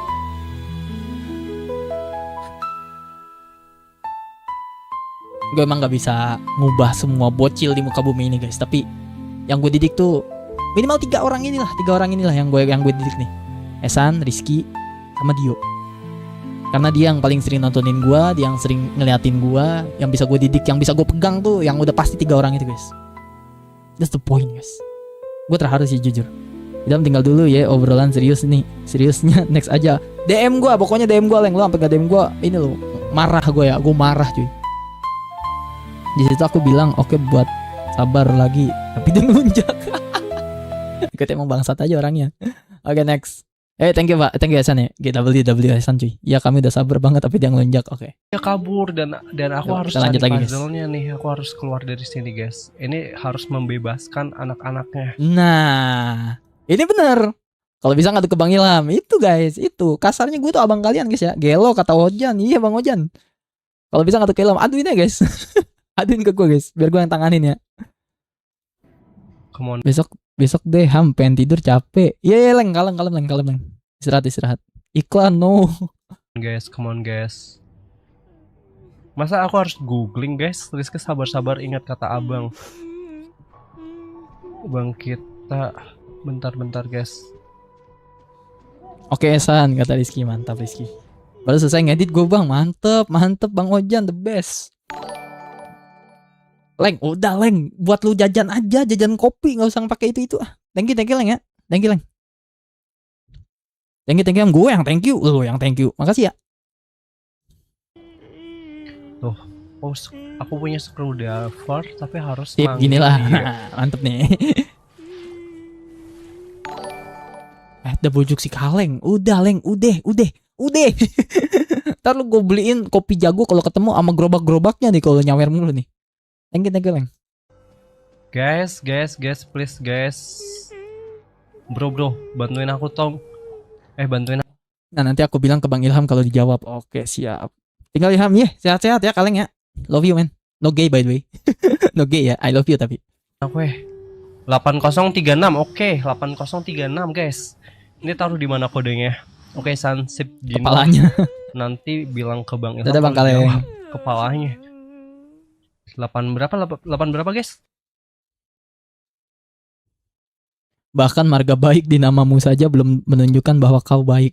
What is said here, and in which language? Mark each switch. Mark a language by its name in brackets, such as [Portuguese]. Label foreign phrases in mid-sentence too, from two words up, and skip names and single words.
[Indonesian] Gue emang gak bisa ngubah semua bocil di muka bumi ini, guys. Tapi yang gue didik tuh minimal 3 orang inilah yang gue didik nih. Esan, Rizky, sama Dio. Karena dia yang paling sering nontonin gue, dia yang sering ngeliatin gue, yang bisa gue didik, yang bisa gue pegang tuh, yang udah pasti 3 orang itu, guys. [English] That's the point, guys. [Indonesian] Gue terharu sih jujur. Idam tinggal dulu ya, obrolan serius nih. Seriusnya next aja. DM gue, pokoknya DM gue, Leng. Lo sampai gak DM gue, ini lo marah gue ya, gue marah cuy. Di situ aku bilang oke, buat sabar lagi, tapi dia ngelunjak. Ikut emang bangsat aja orangnya. Oke, next. [English] Thank you [Indonesian] Pak, [English] thank you [Indonesian] Hasan ya. GWW Hasan cuy. Ya kami udah sabar banget tapi dia ngelunjak. Oke. Dia kabur dan aku harus lanjut cari lagi, puzzle-nya nih. Aku harus keluar dari sini, guys. Ini harus membebaskan anak-anaknya. Nah, ini bener. Kalau bisa ngadu ke Bang Ilham, itu guys, itu kasarnya gue tuh abang kalian guys ya. Gelo kata Ojan, iya Bang Ojan. Kalau bisa ngadu ke Ilham, aduin ya guys. Aduin ke gue guys, biar gue yang tanganin ya. [English] Come on. [Indonesian] Besok deh Ham, pengen tidur capek. Iya Leng, kalem Leng. Istirahat. Iklan no. [English] Guys, come on guys. [Indonesian] Masa aku harus googling guys? Rizky sabar ingat kata abang. Bang kita bentar guys. Oke San, kata Rizky, mantap Rizky. Baru selesai ngedit gue bang. Mantep Bang Ojan, [English] the best. [Indonesian] Leng, udah Leng, buat lu jajan aja, jajan kopi, nggak usah pakai itu ah. [English] Thank you Leng ya, thank you Leng. Thank you [Indonesian] gue yang [English] thank you, [Indonesian] lu yang [English] thank you, [Indonesian] makasih ya. Tuh, oh, aku punya screwdriver tapi harus Sip, gini lah, dia. mantep nih. Ada bujuk si Kaleng, udah Leng, udah. Ntar lu gue beliin kopi jago kalau ketemu sama gerobak-gerobaknya nih kalau nyawer mulu nih. [English] Thank you Leng. Guys, please guys. [Indonesian] Bro, bantuin aku Tom. Bantuin. Nah nanti aku bilang ke Bang Ilham kalau dijawab. Oke siap. Tinggal Ilham ya, sehat-sehat ya Kaleng ya. [English] Love you man. No gay by the way. No gay ya, I love you tapi. [Indonesian] Aku 8036, oke 8036 guys. Ini taruh di mana kodenya? Oke, sansip gini. Kepalanya. Nanti bilang ke Bang Ilham. Dadah Bang Kaleng. Kepalanya. 8 berapa guys? Bahkan marga baik di namamu saja belum menunjukkan bahwa kau baik.